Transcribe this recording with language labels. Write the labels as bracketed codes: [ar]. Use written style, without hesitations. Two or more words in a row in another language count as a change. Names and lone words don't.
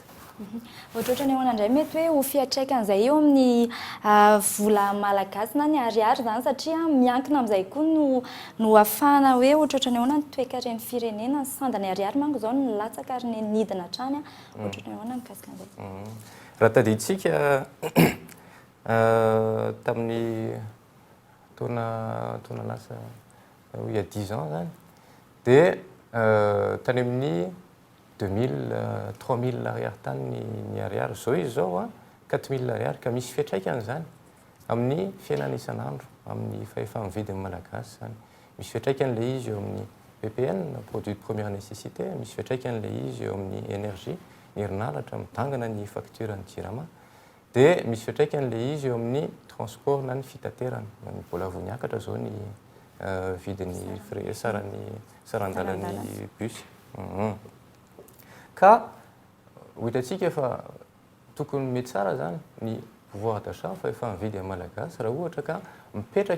[mg] ohatrohatra ny ahoana indray mety hoe ho fiatraikan'izay eo amin'ny vola malagasy na ny ariary zany satria miankina amin'izay koa no ahafahana hoe ohatrohatra ny ahoana ny toe-karen'ny firenena ny sandany ariary manko izao no latsaka ary ny nidina hatrany ohatrohatra ny ahoana mikasika an'izay raha tadiditsika tamin'ny taona lasa [fr] il y a 10 ans [mg] zany dia tany amin'ny 2000 3000 ariary tany ny ariary zao izy zao 4000 ariary ka misy fiatraikany zany amin'ny fiainana isan'andro amin'ny fahefa-mividin'ny malagasy zany misy fiatraikan'le izy eo amin'ny PPN [fr] produit de première nécessité [mg] misy fiatraikan'le izy eo amin'ny énergie ny herinaratra mitangana ny facture ny jirama dia misy fiatraikan'le izy eo amin'ny transport na ny fitaterana mbola vo niakatra zao ny vidin'ny sarandalan'ny bus ka ho hitantsika fa tokony mety tsara zany ny [fr] pouvoir d'achat [mg] fa efa mividy amin'ny malagasy raha ohatra ka mipetraka